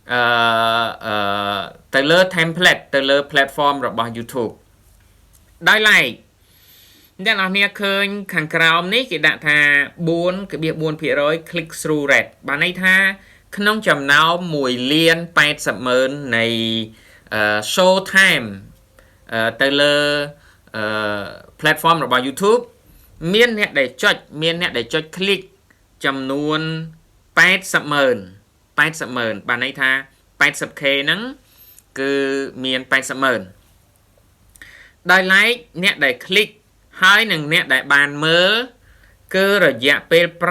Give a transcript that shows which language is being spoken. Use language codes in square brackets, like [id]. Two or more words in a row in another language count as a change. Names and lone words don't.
[km] ទៅលើ [en] template ទៅលើ platform [km] របស់ YouTube ដោយ like អ្នកនរគ្នាឃើញខាងក្រោមនេះគេ ដាក់ថា 4.4% [en] click through rate [km] បានន័យថាក្នុងចំណោម 1,80,000,000 នៃ [en] show time [km] ទៅលើ platform របស់ YouTube មានអ្នកដែលចុច click ចំនួន 80,000 បានន័យថា 80k ហ្នឹងគឺមាន 80,000 ដោយ like អ្នកដែល click ហើយនឹងអ្នកដែលបានមើលគឺរយៈពេល